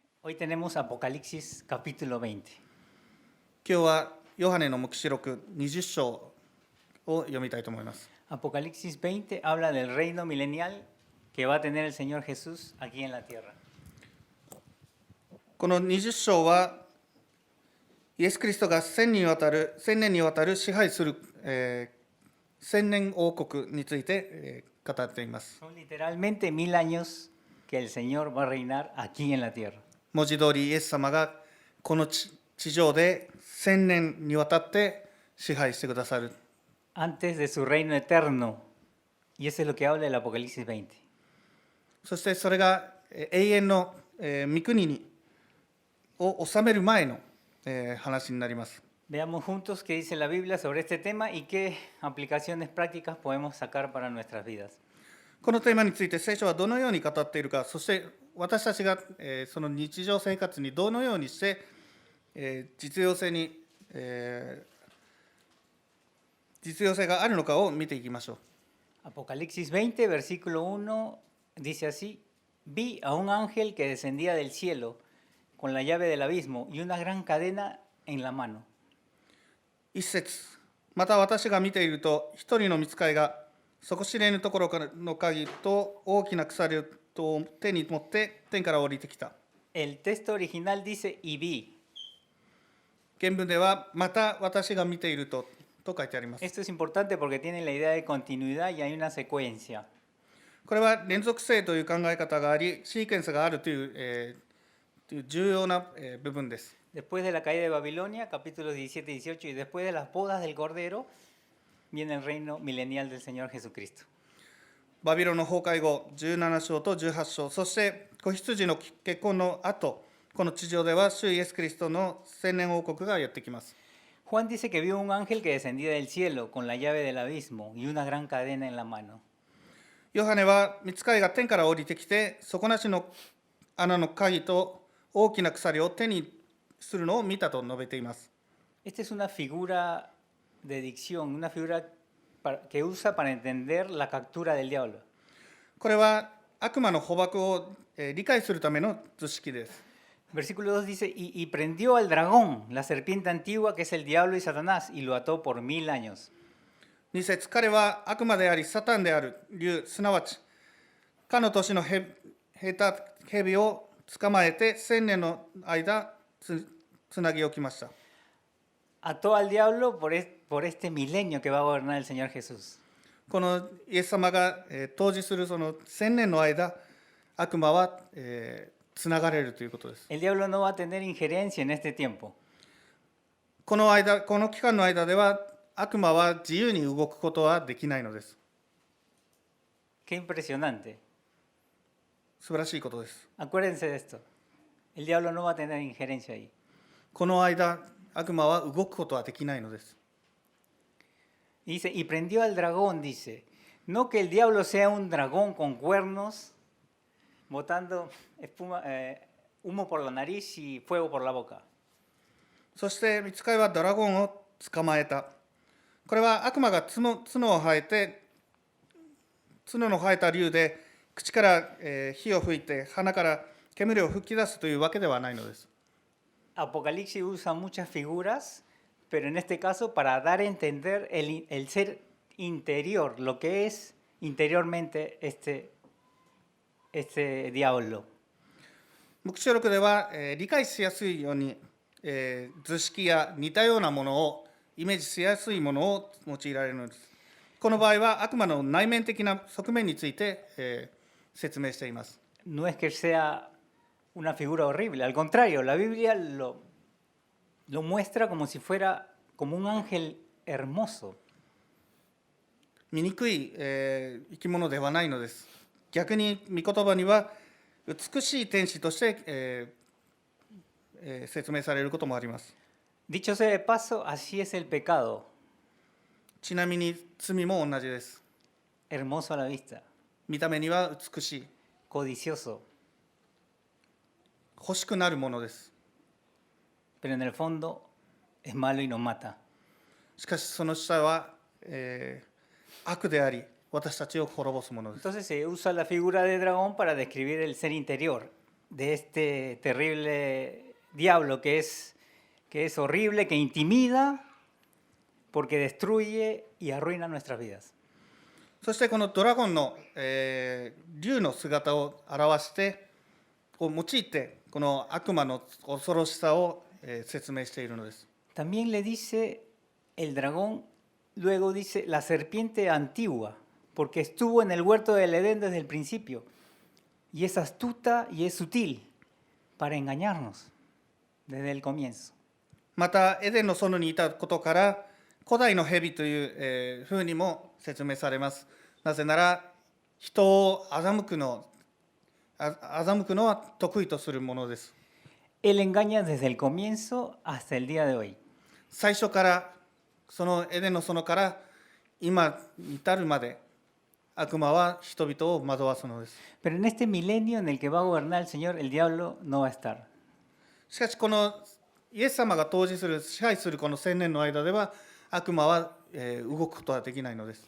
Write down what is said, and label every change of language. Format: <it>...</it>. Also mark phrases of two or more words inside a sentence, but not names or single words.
<es>Hoy tenemos Apocalipsis capítulo 20.</es> <ja>今日はヨハネの黙示録20章を読みたいと思います。</ja> <es>Apocalipsis 20 habla del reino milenial que va a tener el Señor Jesús aquí en la tierra.</es> <ja>この20章はイエス・キリストが1000年にわたる支配する、千年王国について、語っています。</ja> <es>Son literalmente 1000 años que el Señor va a reinar aquí en la tierra.</es> <ja>文字通りイエス様がこの地上で1000年にわたって支配してくださる。</ja> <es>Antes de su reino eterno. Y eso es lo que habla el Apocalipsis 20.</es> <ja>そしてそれが永遠の御国を治める前の話になります。</ja> <es>Veamos juntos qué dice la Biblia sobre este tema y qué aplicaciones prácticas podemos sacar para nuestras vidas.</es> <ja>このテーマについて聖書はどのように語っているか、そして私たちがその日常生活にどのようにして実用性があるのかを見ていきましょう。</ja> <es>Apocalipsis 20, versículo 1, dice así: Vi a un ángel que descendía del cielo con la llave del abismo y una gran cadena en la mano.</es> <ja>一節、また私が見ていると、一人の御使いが底知れぬところの鍵と大きな鎖を手に持って天から降りてきた。</ja> <es>El texto original dice y vi.</es> <ja>原文では、また私が見ていると書いてあります。</ja> <es>Esto es importante porque tiene la idea de continuidad y hay una secuencia.</es> <ja>これは連続性という考え方があり、シーケンスがあるという重要な部分です。</ja> <es>Después de la caída de Babilonia, capítulos 17 y 18, y después de las bodas del Cordero, viene el reino milenial del Señor Jesucristo.</es> <ja>バビロンの崩壊後、17章と18章、そして子羊の結婚の後、この地上では主イエス・キリストの千年王国がやってきます。</ja> <es>Juan dice que vio un ángel que descendía del cielo con la llave del abismo y una gran cadena en la mano.</es> <ja>ヨハネは御使いが天から降りてきて、底なしの穴の鍵と大きな鎖を手にするのを見たと述べています。</ja> <es>Esta es una figura de dicción, una figura que usa para entender la captura del diablo.</es> <ja>これは悪魔の捕獲を理解するための図式です。</ja> <es>Versículo 2 dice, y prendió al dragón, la serpiente antigua que es el diablo y Satanás, y lo ató por 1000 años.</es> <ja>2 節、彼は悪魔でありサタンである竜、すなわちかの年の蛇を捕まえて1000年の間つなぎ置きました。</ja> <es>Ató al diablo por este milenio que va a gobernar el Señor Jesús.</es> <ja>このイエス様が統治するその1000年の間、悪魔はつながれるということです。</ja> <es>El diablo no va a tener injerencia en este tiempo.</es> <ja>この期間の間では悪魔は自由に動くことはできないのです。</ja> <es>Qué impresionante.</es> <ja>素晴らしいことです。</ja> <es>Acuérdense de esto. El diablo no va a tener injerencia ahí.</es> <ja>この間、悪魔は動くことはできないのです。</ja> <es>Dice, y prendió al dragón, dice. No que el diablo sea un dragón con cuernos, botando humo por la nariz y fuego por la boca.</es> <ja>そして御使いはドラゴンを捕まえた。これは悪魔が角の生えた竜で口から火を吹いて鼻から煙を吹き出すというわけではないのです。</ja> <es>Apocalipsis usa muchas figuras, pero en este caso para dar a entender el ser interior, lo que es interiormente este diablo.</es> <ja>黙示録では理解しやすいように図式や似たようなものをイメージしやすいものを用いられるのです。この場合は悪魔の内面的な側面について説明しています。</ja> <es>No es que sea una figura horrible, al contrario, la Biblia lo muestra como si fuera como un ángel hermoso.</es> <ja>醜い生き物ではないのです。逆に御言葉には美しい天使として説明されることもあります。</ja> <es>Dicho sea de paso, así es el pecado,</es> <ja>ちなみに罪も同じです。</ja> <es>hermoso a la vista,</es> <ja>見た目には美しい、</ja> <es>codicioso,</es> <ja>欲しくなるものです。</ja> <es>pero en el fondo es malo y nos mata.</es> <ja>しかしその下は、悪であり、私たちを滅ぼすものです。</ja> <es>Entonces se usa la figura de dragón para describir el ser interior. de este terrible diablo que es horrible, que intimida, porque destruye y arruina nuestras vidas.</es> <ja>そしてこのドラゴンの、竜の姿を表してを用いてこの悪魔の恐ろしさを、説明しているのです。</ja> <es>También le dice el dragón, luego dice la serpiente antigua, porque estuvo en el huerto del Edén desde el principio, y es astuta y es sutil para engañarnos desde el comienzo.</es> <ja>またエデンの園にいたことから古代の蛇という、ふうにも説明されます。なぜなら人を欺くのは得意とするものです。</ja> <es>Él engaña desde el comienzo hasta el día de hoy.</es> <ja>最初からそのエデンの園から今に至るまで悪魔は人々を惑わすのです。</ja> <es>Pero en este milenio en el que va a gobernar el Señor, el diablo no va a estar.</es> <ja>しかしこのイエス様が当時する支配するこの1000年の間では悪魔は、動くことはできないのです。</ja>